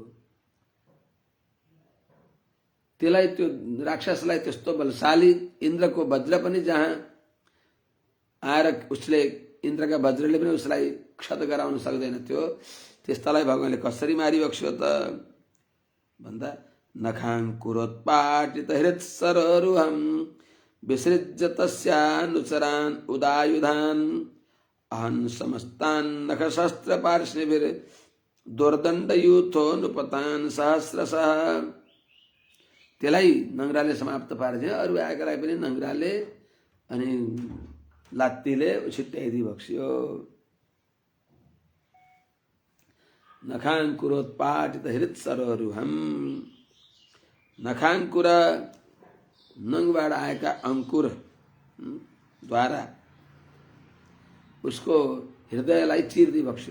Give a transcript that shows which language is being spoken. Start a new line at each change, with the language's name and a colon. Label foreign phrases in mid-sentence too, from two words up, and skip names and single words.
Nepali: त्यसलाई त्यो राक्षसलाई त्यस्तो बलशाली इन्द्रको वज्र पनि जहाँ आएर उसले इन्द्रका वज्रले पनि उसलाई क्षत गराउन सक्दैन थियो, त्यस्तालाई भगवानले कसरी मारिबक्स्यो त भन्दा
Sanskrit: नखाङ्कुरोत्पाटित हृत्सरोरुहं विसृज्य तस्यानुचरान् उदायुधान् अहन् समस्तान् नखशस्त्र पार्ष्णिभिर् दुर्दण्डयूथो नुपतान् सहस्रशः।
Nepali: त्यसलाई नङ्ग्राले समाप्त पार्छ। अरू आएकालाई पनि नङ्ग्राले अनि लात्तीले उछिट्याइदिबक्स्यो।
Sanskrit: नखाङ्कुरोत्पाटित हृत्सरोरुहं।
Nepali: नखाङ्कुर नङबाट आएका अंकुर द्वारा उसको हृदयलाई चिर्दिबक्स्यो।